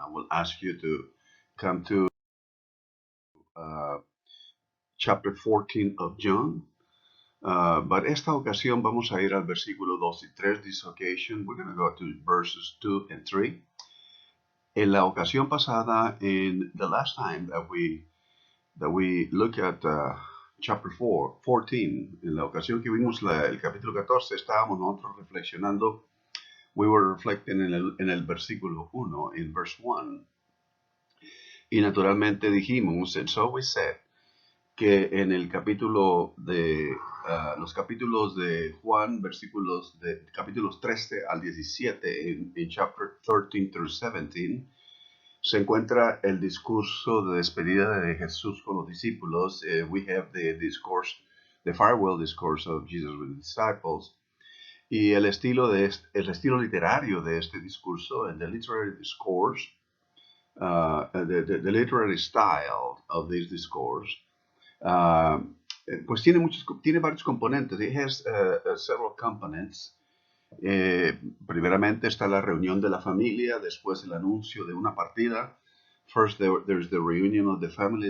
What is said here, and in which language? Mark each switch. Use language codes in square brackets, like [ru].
[en] I will ask you to come to chapter 14 of John. But [es] esta ocasión vamos a ir al versículo 2 y 3. [en] This occasion, we're going to go to verses 2 and 3. [es] En la ocasión pasada, [en] in the last time that we look at chapter 14, [es] en la ocasión que vimos el capítulo 14, estábamos nosotros reflexionando. [en] We were reflecting [es] en el versículo 1, [en] in verse 1. [es] Y naturalmente dijimos, [en] and so we said, [es] que en el capítulo de los capítulos de Juan, capítulos 13 al 17, en [en] chapter 13 through 17, [es] se encuentra el discurso de despedida de Jesús con los discípulos. [en] We have the farewell discourse of Jesus with the disciples. [es] Y el estilo literario de este discurso, [en] and the literary discourse, the literary style of this discourse, [es] pues tiene varios componentes. [en] It has several components. [es] Primeramente está la reunión de la familia, después el anuncio de una partida. [en] First, there's the reunion of the family.